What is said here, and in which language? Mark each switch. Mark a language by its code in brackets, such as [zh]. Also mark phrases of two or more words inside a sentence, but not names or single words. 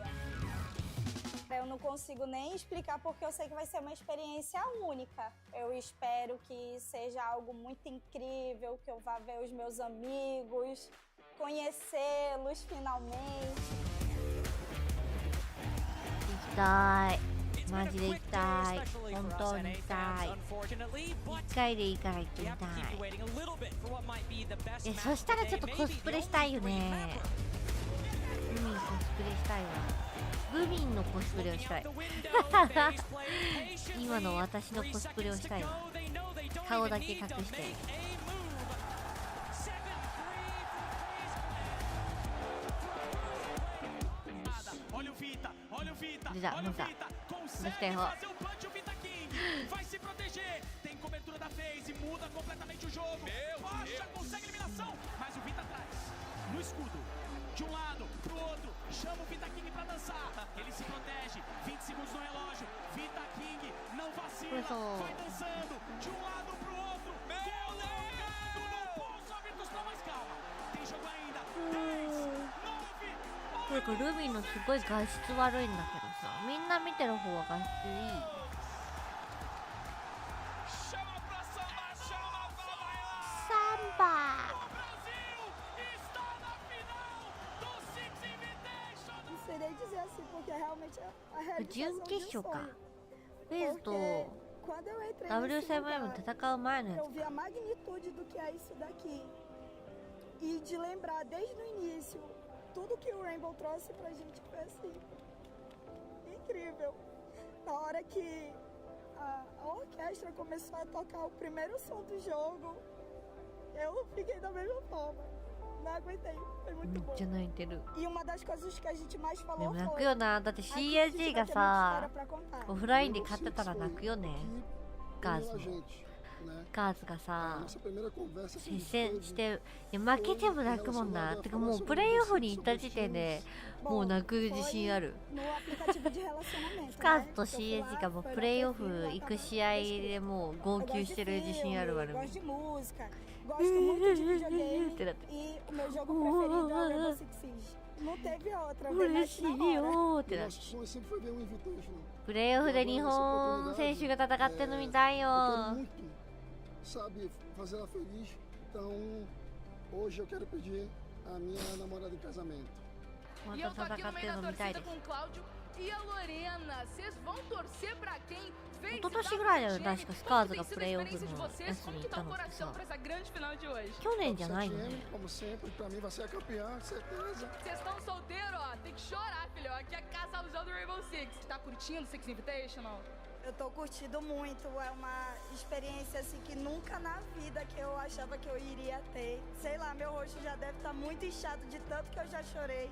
[pt] Eu não consigo nem explicar porque eu sei que vai ser uma experiência única. Eu espero que seja algo muito incrível, que eu vá ver os meus amigos, conhecê-los finalmente. [ja] マジで行きたい。本当に行きたい。1回でいいから行ってみたい。そしたらちょっとコスプレしたいよね。グミンコスプレしたいわ。グミンのコスプレをしたい。今の私のコスプレをしたいわ。顔だけ隠して。出た、出た。出したよ。 [pt] Vai se proteger, tem cobertura da FaZe, muda completamente o jogo. Rocha consegue eliminação, mas o Vita atrás, no escudo, de um lado pro outro, chama o Vita King pra dançar. Ele se protege, 20 segundos no relógio. Vita King não vacila, vai dançando de um lado pro outro. Colocado no pulso, a Virtus não mais calma. Tem jogo ainda, 10, 9, 8. [ja] これルミのすごい画質悪いんだけどさ、みんな見てる方は画質いい。準決勝か。フェイズと WCMM 戦う前のやつか。 [pt] Eu vi a magnitude do que é isso daqui e de lembrar desde o início tudo que o Rainbow trouxe pra gente foi assim incrível. Na hora que a orquestra começou a tocar o primeiro som do jogo, eu fiquei da mesma forma. Não aguentei, foi muito bom. E uma das coisas que a gente mais falou foi [ja] 泣くよな。だって CAG がさ、オフラインで勝ってたら泣くよね。ガーズがさ、接戦して、いや負けても泣くもんな。てかもうプレイオフに行った時点でもう泣く自信ある。スカーズと CAG がもうプレイオフ行く試合でもう号泣してる自信あるわね。 [pt] Gosto muito de videogame e o meu jogo preferido é o 𝐵𝐵𝐶𝐸. Não teve outra, veio na hora. [ja] プレイオフで日本選手が戦ってるの見たいよ。 [pt] Sabe fazer ela feliz. Então, hoje eu quero pedir a minha namorada em casamento. E eu tô aqui no meio da torcida com o Cláudio e a Lorena. Vocês vão torcer pra quem? [ja] 一昨年ぐらいだよね、確かスカーズがプレイオフのやつに行ったのってさ。去年じゃないよね。 [pt] Como sempre, pra mim vai ser a campeã, certeza. Vocês estão solteiros, ó, tem que chorar, filho. Aqui é casalzão do Rainbow Six. Tá curtindo o Six Invitational? Eu tô curtindo muito, é uma experiência assim que nunca na vida que eu achava que eu iria ter. Sei lá, meu rosto já deve estar muito inchado de tanto que eu já chorei.